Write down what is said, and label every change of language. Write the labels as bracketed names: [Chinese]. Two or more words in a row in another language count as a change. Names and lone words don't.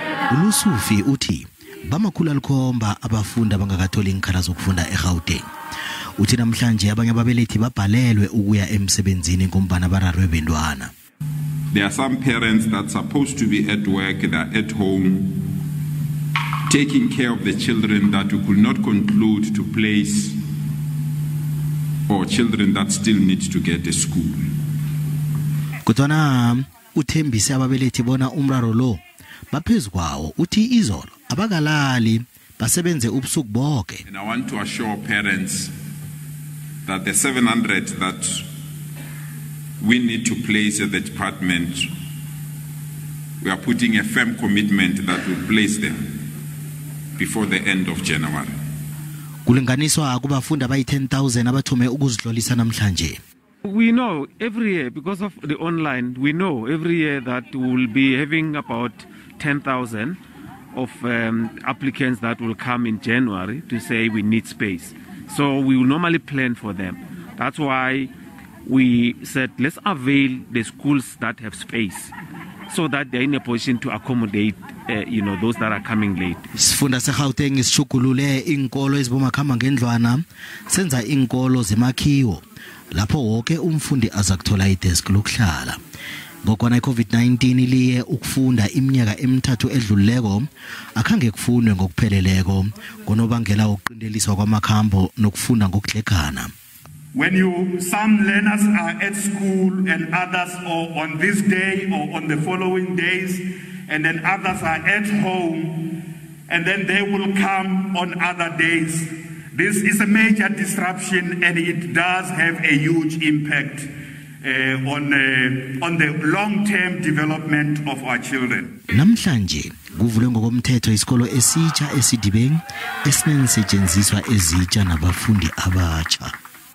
[South Ndebele] ULesufi uthi bamakhulu alikhomba abafundi abangakatholi inkhala zokufunda eGauteng. Uthi namhlanje abanye ababelethi babhalelwe ukuya emsebenzini ngombana bararwe bentwana. [English] There are some parents that are supposed to be at work, they are at home, taking care of the children that we could not conclude to place, or children that still need to get to school. [South Ndebele] Kodwana uthembise ababelethi bona umraro lo baphezukwawo uthi izolo abakalali basebenze ubusuku Boke. [English] And I want to assure parents that the 700 that we need to place at the department, we are putting a firm commitment that we'll place them before the end of January. [South Ndebele] Kulinganiswa kubafundi abayi 10,000 abathume ukuzihlolisa namhlanje. [English] We know every year, because of the online, we know every year that we will be having about 10,000 of applicants that will come in January to say we need space. So we will normally plan for them. That's why we said let's avail the schools that have space so that they're in a position to accommodate those that are coming late. [South Ndebele] Sifunda seGauteng isishugulule iinkolo ezibomakhamba ngendlwana senza iinkolo zemakhiwo lapho wonke umfundi azakuthola idesk lokuhlala. Ngokwana iCovid-19 liye ukufunda iminyaka emithathu edluleko akhange kufundwe ngokupheleleko ngonobangela ukuqindeliswa kwamakhambo nokufunda ngokudlegana. [English] When some learners are at school and others are on this day or on the following days, and then others are at home, and then they will come on other days. This is a major disruption, and it does have a huge impact on the long-term development of our children. [South Ndebele] Namhlanje kuvulwe ngokomthetho isikolo esitsha esidibeng esinensetshenziswa ezitsha nabafundi abatsha.